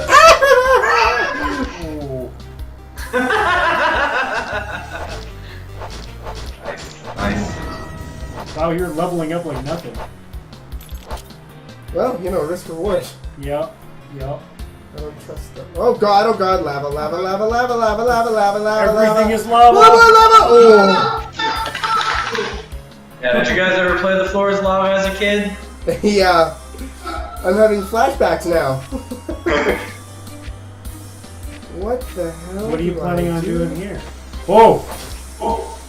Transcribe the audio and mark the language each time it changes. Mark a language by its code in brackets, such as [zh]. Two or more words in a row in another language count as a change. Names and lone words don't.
[en] Oh. nice. Wow, you're leveling up like nothing. Well, you know, risk reward. Yep. I don't trust them. Oh god, lava, lava, lava, lava, lava, lava, lava, lava, Everything lava. is lava. Lava, lava! Oh! Yeah, did you guys ever play The Floor is Lava as a kid? Yeah. I'm having flashbacks now. What the hell? What are you do planning I on do? doing here? Whoa! Oh.